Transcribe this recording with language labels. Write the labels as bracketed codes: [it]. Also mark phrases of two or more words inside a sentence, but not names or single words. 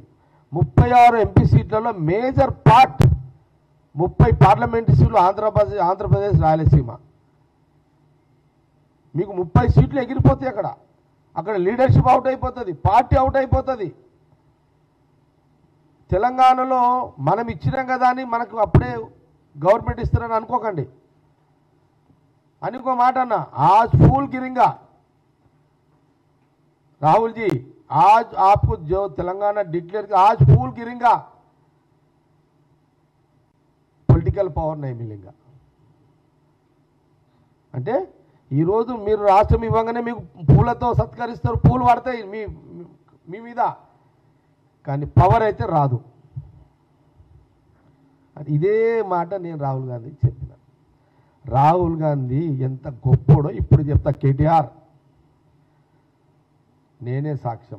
[te] 36 ఎంపీ సీట్లలో [en] major part [te] 30 [en] parliamentary seats [te] ఆంధ్రప్రదేశ్ రాయలసీమ, మీకు 30 సీట్లు ఎగిరిపోతాయి అక్కడ [en] leadership out [te] అయిపోతుంది, [en] party out [te] అయిపోతుంది। తెలంగాణలో మనం ఇచ్చినాం కదా అని మనకు అప్పుడే గవర్నమెంట్ ఇస్తారని అనుకోకండి, అనుకో మాట అన్న, [hi] आज फूल गिरेगा राहुल जी, आज आपको जो तेलंगाना डिक्लेयर किया आज फूल गिरेगा, [en] political power [hi] नहीं मिलेगा। [te] అంటే ఈ రోజు మీరు రాష్ట్రం ఇవ్వగానే మీకు పూలతో సత్కరిస్తారు, పూలు పడతాయి మీ మీద, కానీ పవర్ అయితే రాదు। ఇదే మాట నేను రాహుల్ గాంధీకి చెప్పిన। రాహుల్ గాంధీ ఎంత గొప్పోడో ఇప్పుడు చెప్తా, కేటీఆర్ నేనే సాక్ష్యం।